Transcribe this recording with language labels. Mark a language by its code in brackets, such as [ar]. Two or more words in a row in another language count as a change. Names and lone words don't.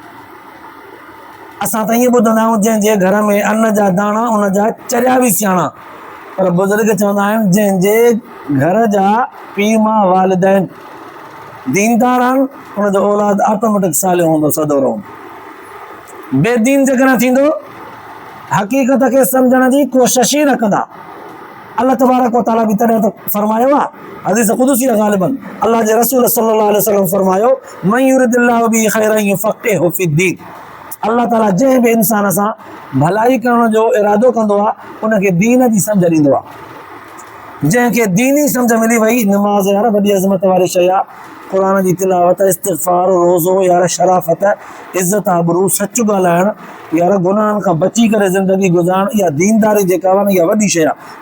[sd] असां त ईअं ॿुधंदा आहियूं जंहिंजे घर में अन्न जा दाणा उनजा चरिया बि सियाणा, पर बुज़ुर्ग चवंदा आहिनि जंहिंजे घर जा पीउ माउ वालिदैन दीनदार आहिनि उनजो औलाद ऑटोमेटिक सालियो हूंदो, सदो रहंदो। बेदीन जेकॾहिं थींदो हक़ीक़त खे सम्झण जी कोशिश ई न कंदा। अल्लाह तबारक व तआला बि तॾहिं त फरमायो आहे, हदीस क़ुदसी आहे ग़ालिबन, अल्लाह जे रसूल [ar] صلى الله عليه وسلم [sd] फरमायो [ar] من يرد الله به خيرا يفقهه في الدين. [sd] अल्लाह ताला जंहिं बि इंसान सां भलाई करण जो इरादो कंदो आहे उनखे दीन जी सम्झ ॾींदो आहे। जंहिंखे दीनी सम्झ मिली वई, नमाज़ यार वॾी अज़मत वारी शइ आहे, क़ुरान जी तिलावत, इस्तिग़फ़ार, रोज़ो यार शराफ़त, इज़त आबरू, सच ॻाल्हाइण यार, गुनाहनि खां बची करे ज़िंदगी गुज़ारण, इहा दीनदारी जेका आहे न इहा वॾी शइ आहे।